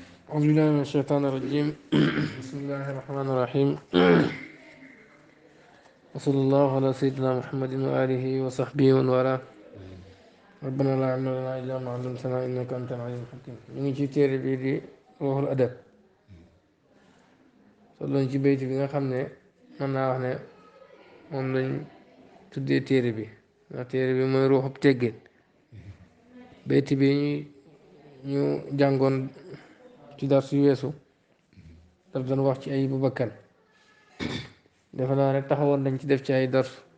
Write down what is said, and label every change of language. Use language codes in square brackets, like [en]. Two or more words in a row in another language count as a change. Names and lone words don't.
[ar] أعوذ بالله من الشيطان الرجيم بسم الله الرحمن الرحيم وصلى الله على سيدنا محمد وآله وصحبه ومن والاه ربنا لا علم لنا إلا ما علمتنا إنك أنت العليم الحكيم من [wo] ci téere bii di Ruuhul Adab tolloon ci bayt bi nga xam ne mën naa wax ne moom lañ tuddee téere bi ndax téere bi mooy ruuxub teggin bayt bi ñu jàngoon ci dar su weesu daf doon wax ci ayibu bakkan defe naa ne taxawoon nañ ci def ci ay dars